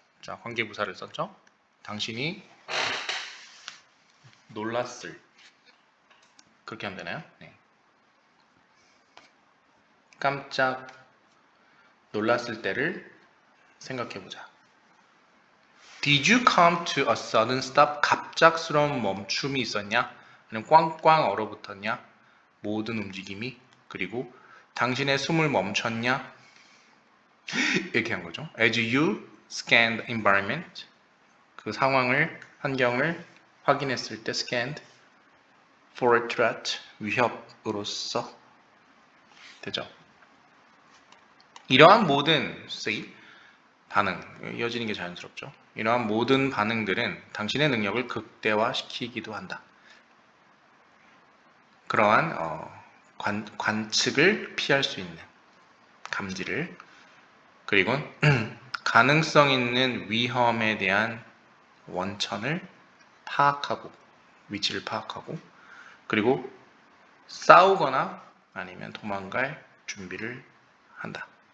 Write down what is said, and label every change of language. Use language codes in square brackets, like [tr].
[ko] 자, 관계부사를 썼죠? 당신이 놀랐을. 그렇게 하면 되나요? 네. 깜짝 놀랐을 때를 생각해 보자. [en] Did you come to a sudden stop? [ko] 갑작스러운 멈춤이 있었냐? 아니면 꽝꽝 얼어붙었냐? 모든 움직임이. 그리고 당신의 숨을 멈췄냐? 이렇게 한 거죠. [en] As you scanned the environment, [ko] 그 상황을, 환경을 확인했을 때 [en] scanned for a threat, [ko] 위협으로서 되죠. 이러한 모든 say, 반응, 이어지는 게 자연스럽죠. 이러한 모든 반응들은 당신의 능력을 극대화시키기도 한다. 그러한 관측을 피할 수 있는 감지를, 그리고 가능성 있는 위험에 대한 원천을 파악하고, 위치를 파악하고, 그리고 싸우거나 아니면 도망갈 준비를 한다.